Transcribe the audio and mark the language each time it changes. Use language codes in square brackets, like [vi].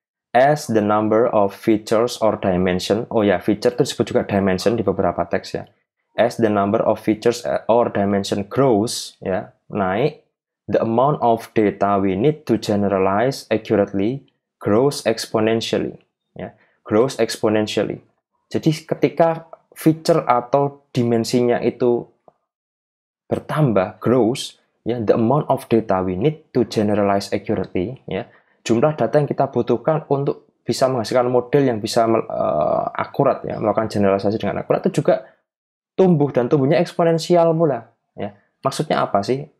[en] As the number of features or dimension. [id] Oh ya, feature itu disebut juga dimension di beberapa teks ya. [en] As the number of features or dimension grows ya, naik, the amount of data we need to generalize accurately grows exponentially ya. Grows exponentially. [id] Jadi ketika feature atau dimensinya itu bertambah, grows, ya, [en] the amount of data we need to generalize accurately, [id] ya, jumlah data yang kita butuhkan untuk bisa menghasilkan model yang bisa akurat, ya, melakukan generalisasi dengan akurat itu juga tumbuh, dan tumbuhnya eksponensial pula. Ya. Maksudnya apa sih?